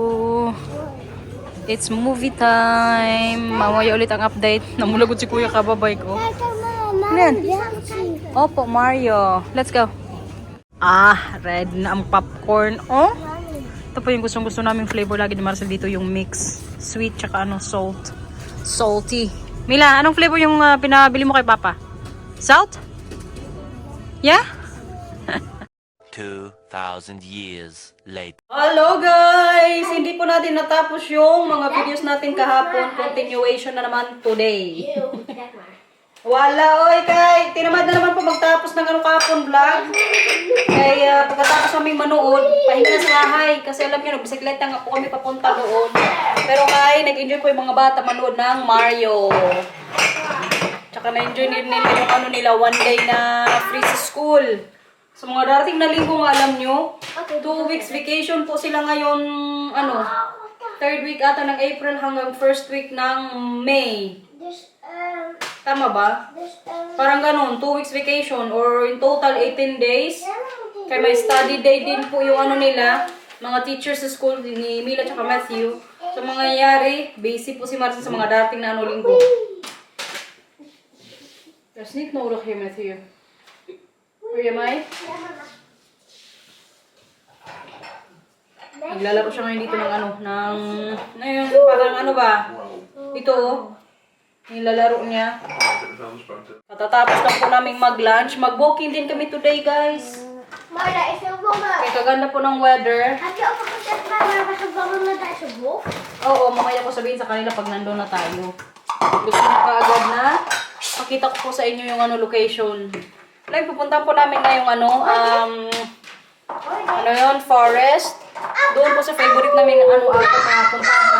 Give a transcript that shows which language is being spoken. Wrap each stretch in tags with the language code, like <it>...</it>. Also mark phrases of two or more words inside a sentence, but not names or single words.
<en>It's movie time.</en> <tl>Mamaya ulit ang update. Namulagod si Kuya kababay ko.</tl> <nl>Kijk, mama.</nl> <tl>Ano yan?</tl> <nl>Reactie.</nl> <tl>Opo, Mario.</tl> <en>Let's go.</en> <tl>Ah, red na ang popcorn. Oh, Ito po yung gustong-gusto naming flavor lagi ni Marcel dito, yung mix. Sweet tsaka ano, salt. Salty. Mila, anong flavor yung pinabili mo kay Papa?</tl> <en>Salt? Yeah? 2,000 years later. Hello guys!</en> <tl>Hindi po natin natapos yung mga videos natin kahapon. Continuation na naman today.</tl> <en>Ew, that one.</en> <tl>Wala, oy kay. Tinamad na naman po magtapos ng ano kahapon vlog. Kaya pagkatapos kaming manood, pahinga na sa bahay. Kasi alam niyo, bisikleta nga po kami papunta doon. Pero kay, nag-enjoy po yung mga bata manood ng Mario. Tsaka na-enjoy nila yung ano nila,</tl> <en>one day</en> <tl>na free sa school. Sa mga darating na linggo nga alam nyo,</tl> <en>2 weeks vacation</en> <tl>po sila ngayon, ano, 3rd week ata ng April hanggang 1st week ng May.</tl> <en>There's,</en> <tl>Tama ba? Parang ganun,</tl> <en>2 weeks vacation or in total 18 days.</en> <tl>Kaya may</tl> <en>study day</en> <tl>din po yung ano nila, mga teachers sa school ni Mila at Matthew. So mangyayari, busy po si Marcel sa mga darating na ano linggo.</tl> <nl>There's niet nodig hier Matthew. Hoor je mij?</nl> <tl>Naglalaro siya ngayon dito ng ano, ngayon parang ano ba? Ito oh. Nilalaro niya. Katatapos lang po naming mag-lunch. Mag-walking din kami today, guys.</tl> <nl>Marla, is er bommen?</nl> <tl>Kaya kaganda po ng weather.</tl> <nl>Heb je ook al gezegd waar we gevangen met deze wolf?</nl> <tl>Oo, mamaya ko sabihin sa kanila pag nandun na tayo. Gusto na kaagad na. Pakita ko po sa inyo yung ano location. Like, pupuntahan po namin na yung ano, ano yun, forest. Doon po sa favorite namin ano, na puntahan.</tl>